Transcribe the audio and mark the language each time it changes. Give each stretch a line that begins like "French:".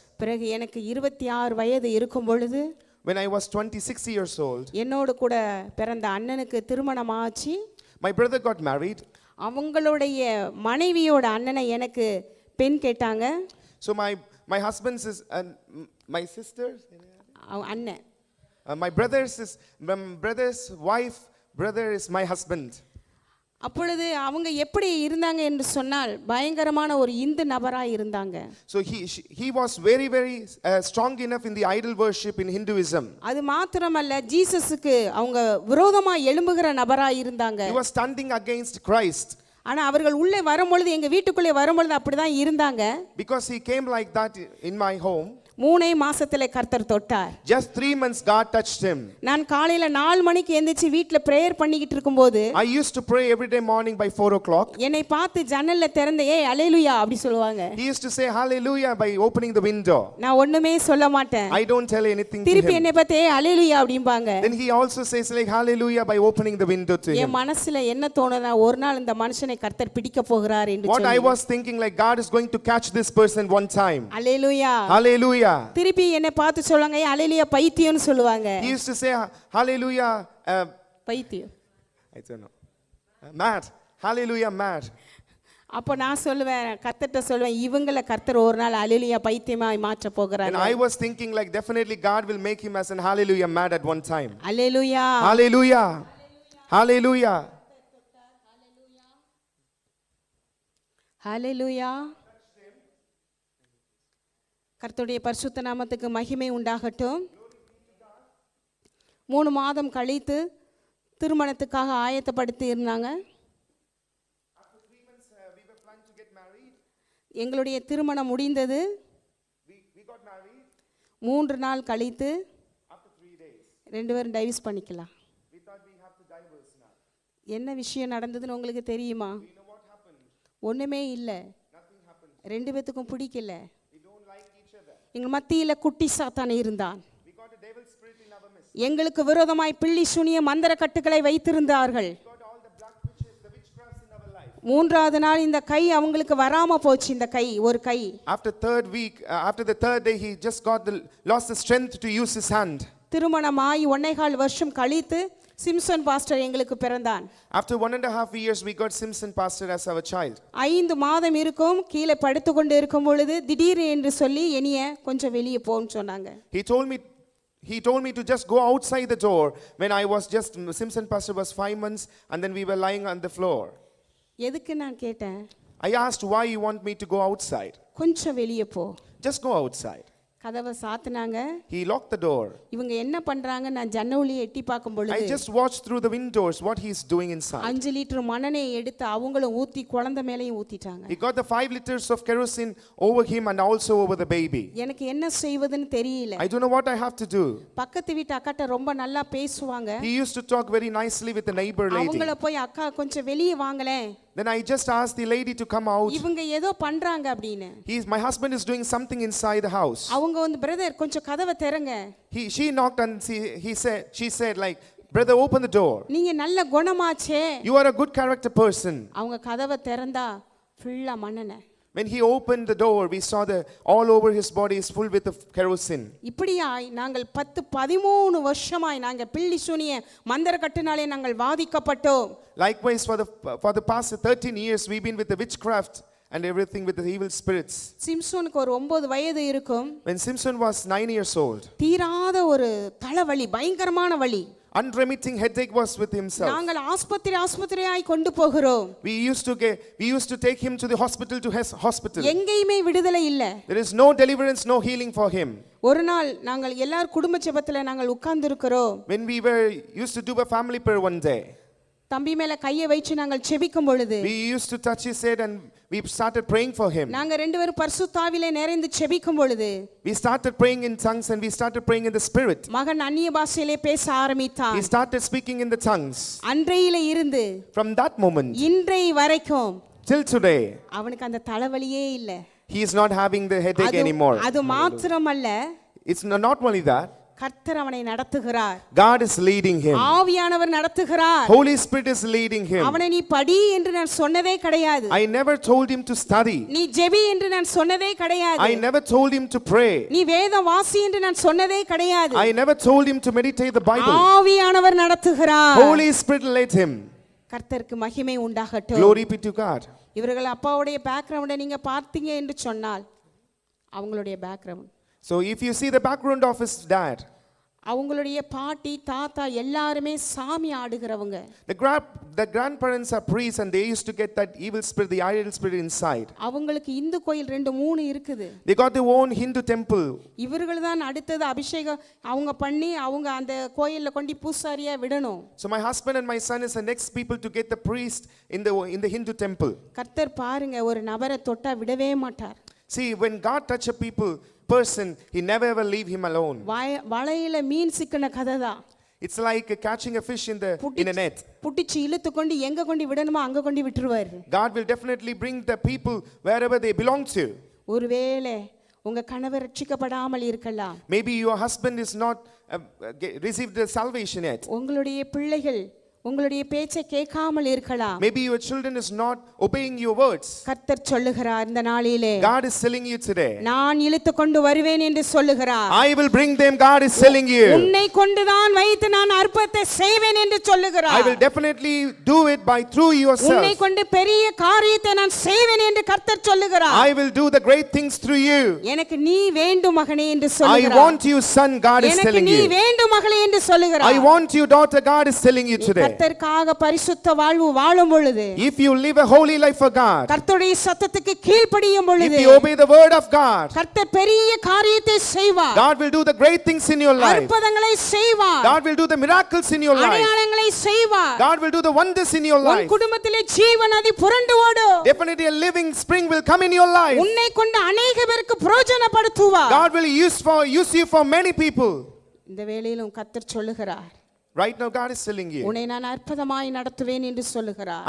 Tamil: பிறகு எனக்கு 26 வயது இருக்கும் பொழுது,
English: when I was 26 years old,
Tamil: என்னோடு கூட பிறந்த அண்ணனுக்கு திருமணம் ஆச்சு.
English: my brother got married.
Tamil: அவங்களுடைய மனைவியோட அண்ணனை எனக்கு பெண் கேட்டாங்க.
English: So my husband's is my sister's
Tamil: அண்ணன்,
English: my brother's wife brother is my husband.
Tamil: அப்பொழுது அவங்க எப்படி இருந்தாங்க என்று சொன்னால் பயங்கரமான ஒரு இந்து நபராய் இருந்தாங்க.
English: So he was very strong enough in the idol worship in Hinduism.
Tamil: அது மாத்திரமல்ல, ஜீசஸுக்கு அவங்க விரோதமா எழும்புகிற நபராய் இருந்தாங்க.
English: He was standing against Christ.
Tamil: ஆனா அவர்கள் உள்ளே வரும்பொழுது, எங்க வீட்டுக்குள்ளே வரும்பொழுது அப்படிதான் இருந்தாங்க.
English: Because he came like that in my home.
Tamil: 3 மாசத்திலே கர்த்தர் தொட்டார்.
English: Just 3 months God touched him.
Tamil: நான் காலையில 4 மணிக்கு எந்திரிச்சு வீட்ல பிரேயர் பண்ணிக்கிட்டு இருக்கும்போது,
English: I used to pray every day morning by 4 o'clock.
Tamil: என்னை பார்த்து ஜன்னல்ல திறந்து ஏய் அல்லேலூயா அப்படி சொல்லுவாங்க.
English: He used to say hallelujah by opening the window.
Tamil: நான் ஒண்ணுமே சொல்ல மாட்டேன்.
English: I don't tell anything to him.
Tamil: திருப்பி என்னை பார்த்து ஏய் அல்லேலூயா அப்படிம்பாங்க.
English: Then he also says like hallelujah by opening the window to him.
Tamil: என் மனசுல என்ன தோணுனா, ஒரு நாள் இந்த மனுஷனை கர்த்தர் பிடிக்க போகிறார் என்று
English: What I was thinking, like God is going to catch this person one time.
Tamil: Hallelujah.
English: Hallelujah.
Tamil: திருப்பி என்னை பார்த்து சொல்லுவாங்க ஏய் அல்லேலூயா பைத்தியம்னு சொல்லுவாங்க.
English: He used to say hallelujah
Tamil: பைத்தியம்.
English: I don't know. Mad. Hallelujah, mad.
Tamil: அப்போ நான் சொல்லுவேன், கர்த்தர்ட்ட சொல்லுவேன், இவங்கள கர்த்தர் ஒரு நாள் அல்லேலூயா பைத்தியமாய் மாற்ற
English: And
Tamil: போகிறார்.
English: I was thinking like definitely God will make him as an hallelujah mad at one time.
Tamil: Hallelujah.
English: Hallelujah. Hallelujah. Hallelujah.
Tamil: கர்த்தருடைய பரிசுத்த நாமத்துக்கு மகிமை உண்டாகட்டும். 3 மாதம் கழித்து திருமணத்துக்காக ஆயத்தப்படுத்தி இருந்தாங்க. எங்களுடைய திருமணம் முடிந்தது. 3 நாள் கழித்து 2 பேரும் டைவர்ஸ் பண்ணிக்கலாம். என்ன விஷயம் நடந்ததுன்னு உங்களுக்கு தெரியுமா? ஒண்ணுமே இல்லை. 2 பேத்துக்கும் பிடிக்கல. எங்கள் மத்தியில் குட்டி சாத்தான் இருந்தான். எங்களுக்கு விரோதமாய் பில்லி சூனிய மந்திர கட்டுகளை வைத்திருந்தார்கள். 3வது நாள் இந்த கை அவங்களுக்கு வராம போச்சு. இந்த கை ஒரு கை.
English: After the third day, he just lost the strength to use his hand.
Tamil: திருமணமாய் 1.25 வருஷம் கழித்து சிம்சன் பாஸ்டர் எங்களுக்கு பிறந்தான்.
English: After 1.5 years, we got Simpson pastor as our child.
Tamil: 5 மாதம் இருக்கும். கீழே படுத்துக்கொண்டு இருக்கும் பொழுது திடீர் என்று சொல்லி என்னைய கொஞ்சம் வெளியே போன்னு சொன்னாங்க.
English: He told me to just go outside the door when I was just, Simpson pastor was 5 months, and then we were lying on the floor.
Tamil: எதுக்கு நான் கேட்டேன்.
English: I asked why you want me to go outside.
Tamil: கொஞ்சம் வெளியே போ.
English: Just go outside.
Tamil: கதவை சாத்துனாங்க.
English: He locked the door.
Tamil: இவங்க என்ன பண்றாங்க நான் ஜன்னலியே எட்டி பார்க்கும் பொழுது
English: I just watched through the windows what he's doing inside.
Tamil: 5 litre மண்ணெண்ணெய் எடுத்து அவங்களும் ஊத்தி குழந்தை மேலேயும் ஊத்திட்டாங்க.
English: He got the 5 liters of kerosene over him and also over the baby.
Tamil: எனக்கு என்ன செய்வதுன்னு தெரியல.
English: I don't know what I have to do.
Tamil: பக்கத்து வீட்டு அக்காட்ட ரொம்ப நல்லா பேசுவாங்க.
English: He used to talk very nicely with the neighbor lady.
Tamil: அவங்கள போய் அக்கா கொஞ்சம் வெளியே வாங்களே.
English: Then I just asked the lady to come out.
Tamil: இவங்க ஏதோ பண்றாங்க அப்படினு.
English: My husband is doing something inside the house.
Tamil: அவங்க வந்து பிரதர் கொஞ்சம் கதவை திறங்க.
English: She knocked and she said like, brother, open the door.
Tamil: நீங்க நல்ல குணமாச்சே.
English: You are a good character person.
Tamil: அவங்க கதவை திறந்தா ஃபுல்லா மண்ணெண்ணெய்.
English: When he opened the door, we saw all over his body is full with the kerosene.
Tamil: இப்படியாய் நாங்கள் 10-13 வருஷமாய் நாங்கள் பில்லி சூனிய மந்திர கட்டுனாலே நாங்கள் வாதிக்கப்பட்டோம்.
English: Likewise for the past 13 years we've been with the witchcraft and everything with the evil spirits.
Tamil: சிம்சோனுக்கு ஒரு 9 வயது இருக்கும்.
English: When Simpson was 9 years old,
Tamil: தீராத ஒரு தலைவலி, பயங்கரமான வலி.
English: unremitting headache was with himself.
Tamil: நாங்கள் ஆஸ்பத்திரியாய் கொண்டு போகிறோம்.
English: We used to take him to the hospital hospital.
Tamil: எங்கேயுமே விடுதலை இல்ல.
English: There is no deliverance, no healing for him.
Tamil: ஒரு நாள் நாங்கள் எல்லார் குடும்ப ஜெபத்துல நாங்கள் உட்கார்ந்து இருக்கிறோம்.
English: When we used to do a family prayer one day,
Tamil: தம்பி மேல கையை வச்சு நாங்கள் ஜெபிக்கும் பொழுது
English: we used to touch his head and we started praying for him.
Tamil: நாங்க 2 பேரும் பரிசுத்தாவிலே நிறைந்து ஜெபிக்கும் பொழுது
English: We started praying in tongues and we started praying in the spirit.
Tamil: மகன் அந்நிய பாஷையிலே பேச ஆரம்பித்தான்.
English: He started speaking in the tongues.
Tamil: அன்றையிலே இருந்து
English: From that moment
Tamil: இன்றை வரைக்கும்
English: till today,
Tamil: அவனுக்கு அந்த தலைவலியே இல்ல.
English: he is not having the headache anymore.
Tamil: அது மாத்திரமல்ல,
English: It's not only that,
Tamil: கர்த்தர் அவனை நடத்துகிறார்.
English: God is leading him.
Tamil: ஆவியானவர் நடத்துகிறார்.
English: Holy Spirit is leading him.
Tamil: அவனை நீ படி என்று நான் சொன்னதே கிடையாது.
English: I never told him to study.
Tamil: நீ ஜெபி என்று நான் சொன்னதே கிடையாது.
English: I never told him to pray.
Tamil: நீ வேதம் வாசி என்று நான் சொன்னதே கிடையாது.
English: I never told him to meditate the Bible.
Tamil: ஆவியானவர் நடத்துகிறார்.
English: Holy Spirit led him.
Tamil: கர்த்தருக்கு மகிமை உண்டாகட்டும்.
English: Glory be to God.
Tamil: இவர்கள் அப்பாவுடைய பேக்ரவுண்டை நீங்க பார்த்தீங்க என்று சொன்னால் அவங்களுடைய background.
English: So if you see the background of his dad,
Tamil: அவங்களுடைய பாட்டி தாத்தா எல்லாரும் சாமி ஆடுகிறவங்க.
English: the grandparents are priests and they used to get that evil spirit, the idol spirit inside.
Tamil: அவங்களுக்கு இந்து கோயில் 2-3 இருக்குது.
English: They got their own Hindu temple.
Tamil: இவர்கள் தான் அடுத்தது அபிஷேகம் அவங்க பண்ணி அவங்க அந்த கோயில்ல கொண்டு பூசாரியா விடணும்.
English: So my husband and my son is the next people to get the priest in the Hindu temple.
Tamil: கர்த்தர் பாருங்க ஒரு நபரை தொட்டா விடவே மாட்டார்.
English: See, when God touch a person, he never ever leave him alone.
Tamil: வலையில மீன் சிக்கின கதைதான்.
English: It's like catching a fish in a net.
Tamil: புடிச்சு இழுத்து கொண்டு எங்க கொண்டு விடணுமோ அங்க கொண்டு விட்டுருவார்.
English: God will definitely bring the people wherever they belong to.
Tamil: ஒருவேளை உங்க கணவர் ரட்சிக்கப்படாமல் இருக்கலாம்.
English: Maybe your husband is not received the salvation yet.
Tamil: உங்களுடைய பிள்ளைகள் உங்களுடைய பேச்சை கேட்காமல் இருக்கலாம்.
English: Maybe your children is not obeying your words.
Tamil: கர்த்தர் சொல்லுகிறார் இந்த நாளிலே,
English: God is telling you today,
Tamil: நான் இழுத்து கொண்டு வருவேன் என்று சொல்லுகிறார்.
English: I will bring them. God is telling you,
Tamil: உன்னை கொண்டுதான் வைத்து நான் அற்புதத்தை செய்வேன் என்று சொல்லுகிறார்.
English: I will definitely do it by through yourself.
Tamil: உன்னை கொண்டு பெரிய காரியத்தை நான் செய்வேன் என்று கர்த்தர் சொல்லுகிறார்.
English: I will do the great things through you.
Tamil: எனக்கு நீ வேண்டும் மகனே என்று
English: I
Tamil: சொல்லுகிறார்.
English: want you, son. God is
Tamil: எனக்கு
English: telling
Tamil: நீ
English: you.
Tamil: வேண்டும் மகளே என்று சொல்லுகிறார்.
English: I want you, daughter. God is telling you today.
Tamil: கர்த்தருக்காக பரிசுத்த வாழ்வு வாழும் பொழுது,
English: If you live a holy life for God,
Tamil: கர்த்தருடைய சத்தத்துக்கு கீழ்ப்படியும்
English: if
Tamil: பொழுது,
English: you obey the word of God,
Tamil: கர்த்தர் பெரிய காரியத்தை செய்வார்.
English: God will do the great things in your life.
Tamil: அற்புதங்களை செய்வார்.
English: God will do the miracles in your life.
Tamil: அடையாளங்களை செய்வார்.
English: God will do the wonders in your
Tamil: உன்
English: life.
Tamil: குடும்பத்திலே ஜீவ நதி புரண்டு ஓடும்.
English: Definitely a living spring will come in your life.
Tamil: உன்னை கொண்டு அநேக பேருக்கு பிரயோஜனப்படுத்துவார்.
English: God will use you for many people.
Tamil: இந்த வேளையிலும் கர்த்தர் சொல்லுகிறார்,
English: Right now God is telling you,
Tamil: உன்னை நான் அற்புதமாய் நடத்துவேன் என்று சொல்லுகிறார்.